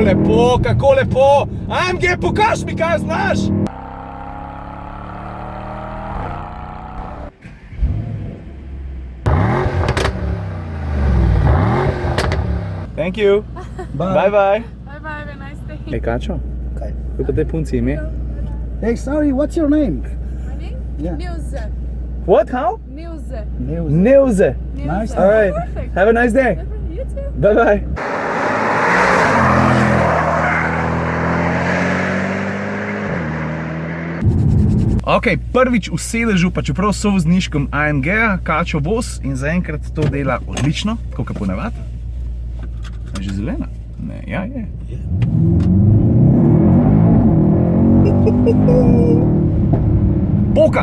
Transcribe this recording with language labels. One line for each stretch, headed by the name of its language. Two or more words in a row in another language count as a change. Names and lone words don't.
Slovenian: lepo, kako lepo. AMG, pokaž mi, kaj znaš.
English: Thank you. Bye. Bye bye. Bye bye, have a nice day.
Slovenian: Hej, Kačo, Okay. kako te punci ime?
English: Hey, sorry, what's your name? My name? Yeah. Nilze. What, how? Nilze. Nilze. Nice. All right, Perfect. have a nice day. You too. Bye bye.
Slovenian: Ok, prvič v sedežu, pa čeprav so vozniškom AMG-a, Kačo voz in zaenkrat to dela odlično, kako ponavadi. Je že zelena? Ne, ja je. Poka!